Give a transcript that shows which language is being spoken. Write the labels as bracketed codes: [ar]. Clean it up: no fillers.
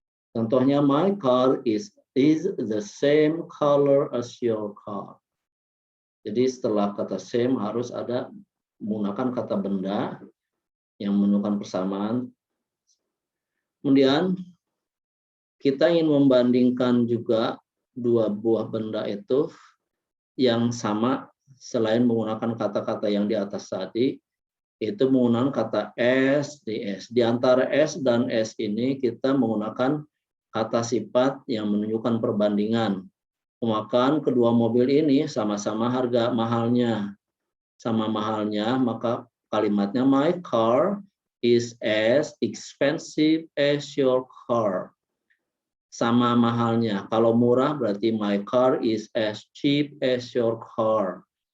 [id] Contohnya, [en] my car is the same color as your car. [id] Jadi setelah kata same harus ada menggunakan kata benda yang menunjukkan persamaan. Kemudian kita ingin membandingkan juga dua buah benda itu yang sama selain menggunakan kata-kata yang di atas tadi, itu menggunakan kata S, DS. Di antara S dan S ini kita menggunakan kata sifat yang menunjukkan perbandingan. Maka kedua mobil ini sama-sama harga mahalnya. Sama mahalnya, maka kalimatnya [en] my car is as expensive as your car. [id] Sama mahalnya. Kalau murah berarti [en] my car is as cheap as your car.